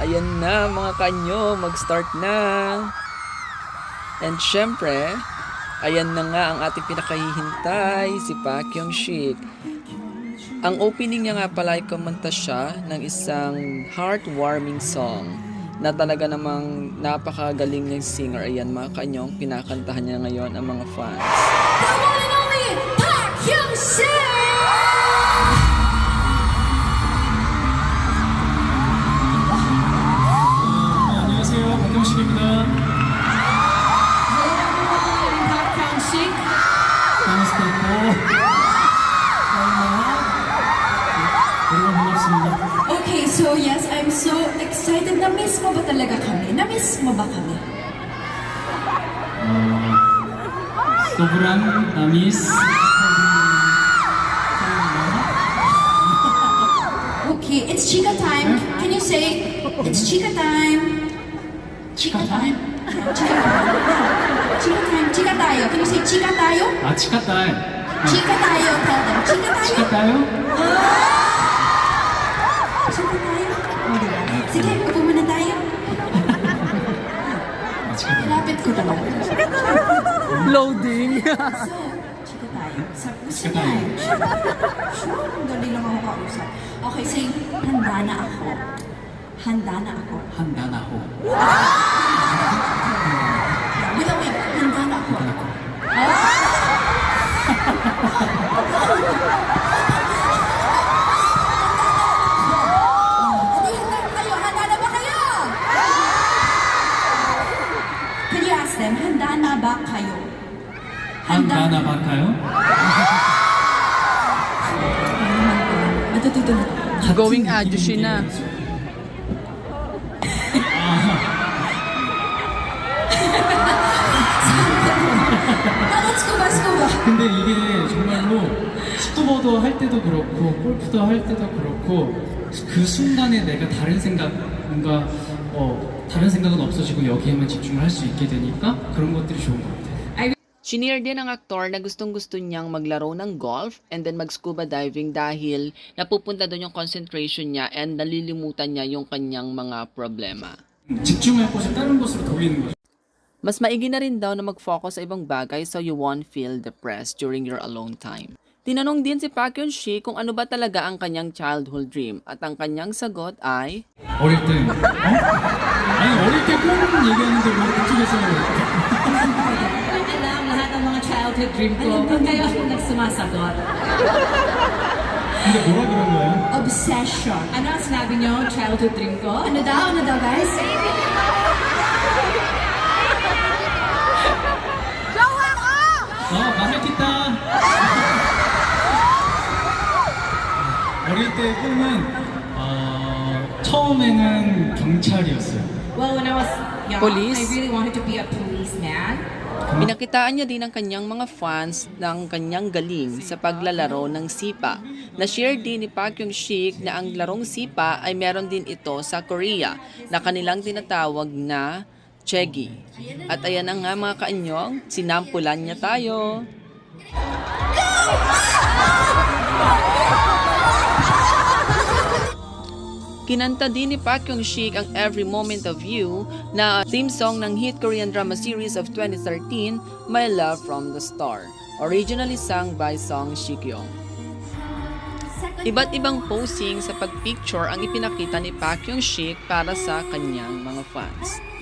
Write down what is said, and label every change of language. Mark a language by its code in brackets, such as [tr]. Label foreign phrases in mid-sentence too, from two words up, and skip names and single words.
[tl] Ayan na mga kaanyong, mag-start na. And syempre, ayan na nga ang ating pinakahihintay, si Park Hyung-sik. Ang opening niya nga pala ay kumanta siya ng isang heartwarming song na talaga namang napakagaling niyang singer. Ayan mga kanyong, pinakantahan niya ngayon ang mga fans. [en] The one and only Park Hyung-sik! [ko] 안녕하세요, 박형식입니다. [en] Hello everyone, I'm Park Hyung-sik. [ko] 반갑습니다. 여러분 반갑습니다. [en] Okay, so yes, I'm so excited. [tl] Na-miss mo ba talaga kami? Na-miss mo ba kami? Sobrang na-miss. [en] Okay, it's Chika time. Can you say, it's Chika time? Chika time? Chika time. Chika time. [tl] Chika tayo. [en] Can you say [tl] Chika tayo? 아 치카딸. Chika tayo. [en] Tell them. [tl] Chika tayo. 치카딸요? Chika tayo. O, diba? Sige, upo muna tayo. 아 치카딸. Lapit ko naman. Loading! So, chika tayo. Gusto Chika niya tayo. eh. Sure, dali lang ako kausap. [en] Okay, say, [tl] handa na ako. Handa na ako. Handa na ako. [en] Wait, wait, [tl] handa na ako. Hindi, handa na kayo. Handa na ba kayo? [en] Can you ask them, [tl] handa na ba kayo? Handa na ba kayo? Matututo na. Going Ajushi na. [en] Scuba, scuba. [ko] 근데 이게 정말로 스쿠버도 할 때도 그렇고 골프도 할 때도 그렇고 그 순간에 내가 다른 생각 뭔가 다른 생각은 없어지고 여기에만 집중을 할 수 있게 되니까 그런 것들이 좋은 것 같아요. [tl] Shinare din ng aktor na gustong-gusto niyang maglaro ng golf [en] and then [tl] mag-scuba diving dahil napupunta doon yung concentration niya and nalilimutan niya yung kanyang mga problema. [ko] 집중할 곳을 다른 곳으로 돌리는 거죠. [tl] Mas maigi na rin daw na mag-focus sa ibang bagay [en] so you won't feel depressed during your alone time. [tl] Tinanong din si Park Hyung-sik kung ano ba talaga ang kanyang [en] childhood dream [tl] at ang kanyang sagot ay [ko] 어릴 때 아니 어릴 때 꼭 얘기하는데 왜 그쪽에서 [tl] Alam lahat ng mga [en] childhood dream [tl] ko. Ba't kayo nagsumasagot? [ko] 근데 뭐라 그런 거예요? [en] Obsession. [tl] Ano ang sinabi niyo? [en] Childhood dream [tl] ko? Ano daw, guys? [ko] 맛있겠다. 어릴 때 꿈은 처음에는 경찰이었어요. [en] Well, when I was young, Police? I really wanted to be a policeman. [tl] Pinakitaan niya din ang kanyang mga fans ng kanyang galing sa paglalaro ng sipa. Na-share din ni Park Hyung-sik na ang larong sipa ay meron din ito sa Korea na kanilang tinatawag na chegi. At ayan na nga mga kaanyong, sinampulan niya tayo. Kinanta din ni Park Hyung-sik ang Every Moment of You na [en] theme song [tl] ng [en] hit Korean drama series of 2013, [tl] My Love from the Star, [en] originally sung by [tl] Song Shikyo. Iba't ibang posing sa pagpicture ang ipinakita ni Park Hyung-sik para sa kanyang mga fans.